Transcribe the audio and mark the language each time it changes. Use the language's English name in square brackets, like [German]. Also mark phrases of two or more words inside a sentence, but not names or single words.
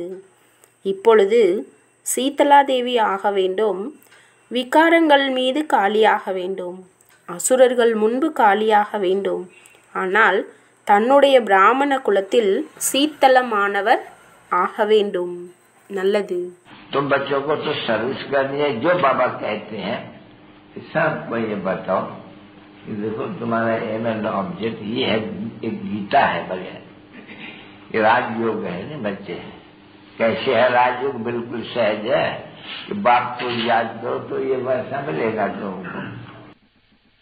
[Tamil] இப்பொழுது சீதலா தேவி ஆக வேண்டும். விகாரங்கள் மீது காளியாக வேண்டும். அசுரர்கள் முன்பு காளியாக வேண்டும். ஆனால் தன்னுடைய பிராமண குலத்தில் சீத்தலமானவர் ஆக வேண்டும். நல்லது. [Hindi] तो बच्चों को तो सर्विस करनी है. जो बाबा कहते हैं सबको ये बताओ कि देखो तुम्हारा [English] aim and object [Hindi] ये है. एक गीता है बगैर. ये राजयोग है ना बच्चे. कैसे है राजयोग? बिल्कुल सहज है कि बाप को याद करो तो ये वैसा मिलेगा तुमको.